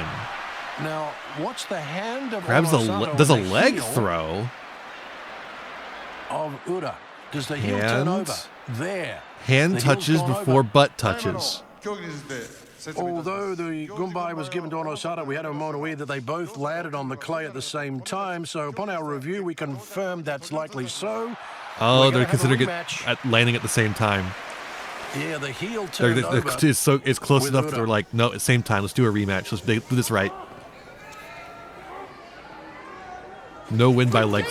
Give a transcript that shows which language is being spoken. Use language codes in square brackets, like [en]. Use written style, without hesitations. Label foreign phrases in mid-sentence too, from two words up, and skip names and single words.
[en] now what's the hand of Grabs Onosato does a and the leg heel throw. of Ura? Does the heel turn Hand. over? There. Hand The heel's touches gone before over. butt touches. Although the Gumbai was given to Onosato, we had a mono-e that they both landed on the clay at the same time. So upon our review, we confirmed that's likely so. Oh, We're they're gonna have a considering it rematch. at landing at the same time. Yeah, the heel turned over. It's close with enough Ura. that they're like, no, at the same time. Let's do a rematch. Let's do this right. No win by leg